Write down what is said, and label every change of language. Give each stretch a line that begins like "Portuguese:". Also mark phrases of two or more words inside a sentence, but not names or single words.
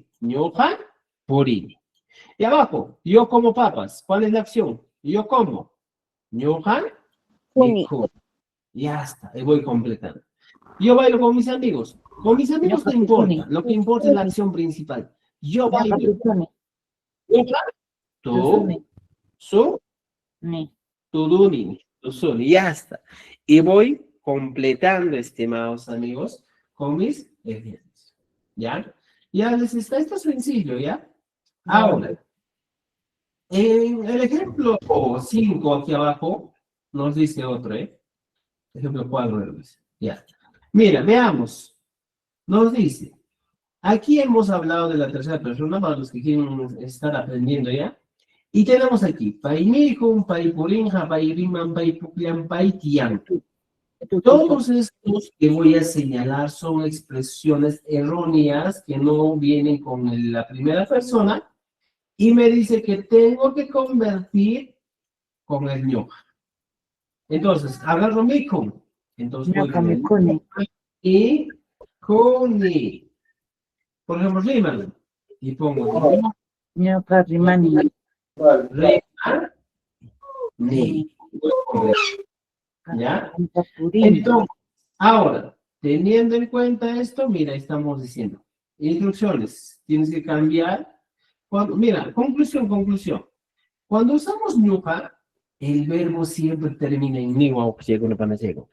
Quechua: Ñoja, purini.
Spanish: Y abajo, yo como papas. ¿Cuál es la acción? Yo como.
Quechua: Ñoja, Uni.
Spanish: ya está, y voy completando. Yo bailo con mis amigos. Con mis amigos no importa. Lo que importa es la acción principal. Yo bailo. Ñoja, tú, su,
Quechua: Ni. tuduni, tusuni,
Spanish: ya está. Y voy completando, estimados amigos, con mis ejemplos. ¿Ya? Ya les está esto sencillo, ¿ya? Ahora, en el ejemplo 5 aquí abajo, nos dice otro, ¿eh? Ejemplo 4, ya. Mira, veamos. Nos dice, aquí hemos hablado de la tercera persona para los que quieren estar aprendiendo, ¿ya? Y tenemos aquí,
Quechua: paimijum, paipurinja, pairiman, paipuklian, paitian.
Spanish: Todos estos que voy a señalar son expresiones erróneas que no vienen con la primera persona y me dice que tengo que convertir con el ñoja. Entonces, agarro mi con. Entonces voy con el y con ni. Por ejemplo, rímalo. Y pongo
Quechua: Ñoqa rimani. rima,
Spanish: ni. ¿Ya? Entonces, ahora, teniendo en cuenta esto, mira, estamos diciendo, instrucciones, tienes que cambiar. Mira, conclusión. Cuando usamos ñuja, el verbo siempre termina en ni o panachego.